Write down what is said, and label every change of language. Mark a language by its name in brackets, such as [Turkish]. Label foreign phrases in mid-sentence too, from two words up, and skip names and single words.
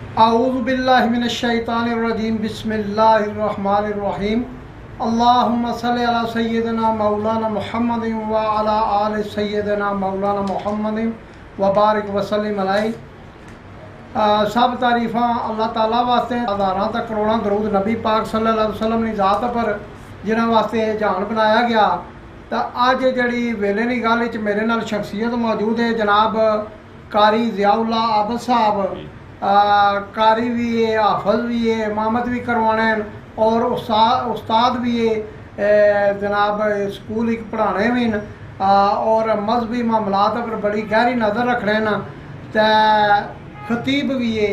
[Arabic] أعوذ بالله من الشيطان الرجيم بسم الله الرحمن الرحيم اللهم صل على سيدنا مولانا محمد وعلى آل سيدنا مولانا محمد وبارك وسلم عليه. [Punjabi] ਸਭ ਤਾਰੀਫ਼ਾਂ ਅੱਲਾਹ ਤਾਲਾ ਵਾਸਤੇ, ਹਜ਼ਾਰਾਂ ਤੱਕ ਕਰੋੜਾਂ ਦਰੂਦ ਨਬੀ ਪਾਕ [Arabic] صلى الله عليه وسلم [Punjabi] ਕੀ ਜ਼ਾਤ ਪਰ ਜਿਨ੍ਹਾਂ ਵਾਸਤੇ ਜਹਾਨ ਬਣਾਇਆ ਗਿਆ। ਤੋ ਅੱਜ ਜਿਹੜੀ ਵੇਲੇ ਦੀ ਗੱਲ ਵਿੱਚ ਮੇਰੇ ਨਾਲ ਸ਼ਖ਼ਸੀਅਤ ਮੌਜੂਦ ਹੈ ਜਨਾਬ ਕਾਰੀ ਜ਼ਿਆਉੱਲਾ ਆਬਦ ਸਾਹਿਬ। ਕਾਰੀ ਭੀ ਹੈ, ਹਾਫ਼ਿਜ਼ ਭੀ ਹੈ, ਇਮਾਮਤ ਭੀ ਕਰਵਾਂਦੇ ਔਰ ਉਸਤਾਦ ਭੀ ਹੈ, ਜਨਾਬ ਸਕੂਲ ਏਕ ਪੜ੍ਹਾਂਦੇ ਭੀ ਨੇ ਔਰ ਮਜ਼ਹਬੀ ਮੁਆਮਲਾਤ ਪਰ ਬੜੀ ਗਹਿਰੀ ਨਜ਼ਰ ਰੱਖਦੇ ਨੇ। ਤੋ ਖ਼ਤੀਬ ਭੀ ਹੈ।